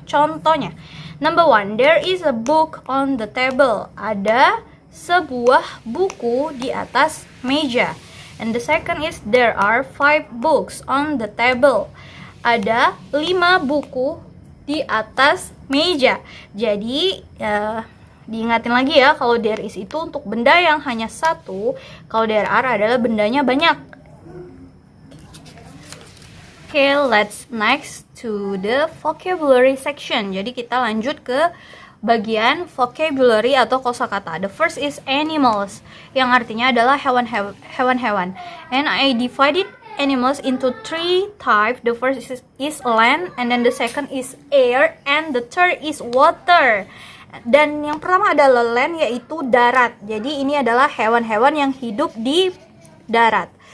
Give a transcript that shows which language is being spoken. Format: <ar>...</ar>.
<id>Contohnya,</id> <en>number one, there is a book on the table.</en> <id>Ada sebuah buku di atas meja.</id> <en>And the second is, there are 5 books on the table.</en> <id>Ada 5 buku di atas meja. Jadi, diingatin lagi ya, kalau there is itu untuk benda yang hanya satu, kalau there are adalah bendanya banyak.</id> <en>Okay, let's next to the vocabulary section.</en> <id>Jadi kita lanjut ke bagian vocabulary atau kosakata.</id> <en>The first is animals,</en> <id>yang artinya adalah hewan-hewan.</id> <en>And I divided animals into 3 types. The first is land, and then the second is air, and the third is water.</en> <id>Dan yang pertama adalah land, yaitu darat. Jadi ini adalah hewan-hewan yang hidup di darat.</id>